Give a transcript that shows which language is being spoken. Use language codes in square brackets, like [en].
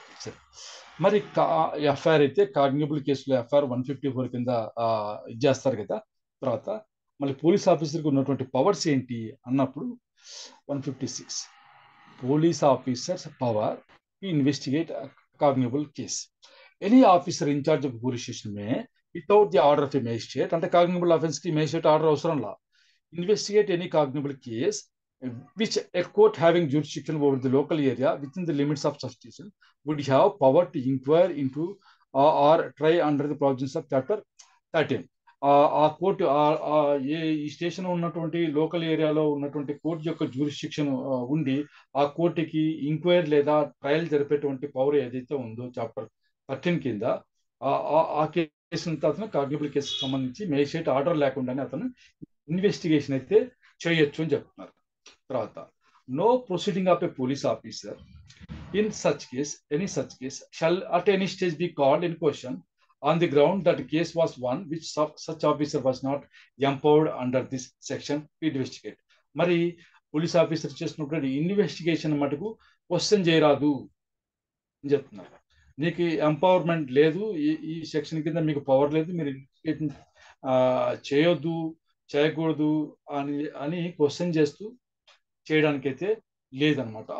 [te] సరే, మరి ఎఫ్ఐఆర్ అయితే కాగ్నిబుల్ కేసులో ఎఫ్ఐఆర్ 154 కింద ఇచ్చేస్తారు కదా. తర్వాత మళ్ళీ పోలీస్ ఆఫీసర్కి ఉన్నటువంటి పవర్స్ ఏంటి అన్నప్పుడు 156 [en] Police officers power to investigate cognizable case. Any officer in charge of police station may without the order of a magistrate, [te] అంటే కాగ్నిబుల్ అఫెన్స్ కి మేజిస్ట్రేట్ ఆర్డర్ అవసరం లా, [en] Investigate any cognizable case which a court having jurisdiction over the local area within the limits of jurisdiction would have power to inquire into or try under the provisions of chapter 13. [te] ఆ court ఈ station ఉన్నటువంటి local ఏరియాలో ఉన్నటువంటి court యొక్క jurisdiction ఉండి ఆ కోర్టుకి enquiry లేదా ట్రయల్ జరిపేటువంటి పవర్ ఏదైతే ఉందో చాప్టర్ 13 కింద ఆ కేసును అతను కాగ్నిబుల్ కేసుకు సంబంధించి మేజిస్ట్రేట్ ఆర్డర్ లేకుండానే అతను ఇన్వెస్టిగేషన్ అయితే చేయొచ్చు అని చెప్తున్నారు. తర్వాత [en] no proceeding of a police officer in any such case shall at any stage be called in question on the ground that the case was one which such officer was not empowered under this section to investigate. [te] మరి police officer చేసినటువంటి investigation మటుకు question చేయరాదు అని చెప్తున్నారు. నీకు empowerment లేదు, ఈ section కింద మీకు పవర్ లేదు, మీరు ఇన్వెస్టిగేషన్ చేయొద్దు, చేయకూడదు అని క్వశ్చన్ చేస్తూ చేయడానికైతే లేదనమాట.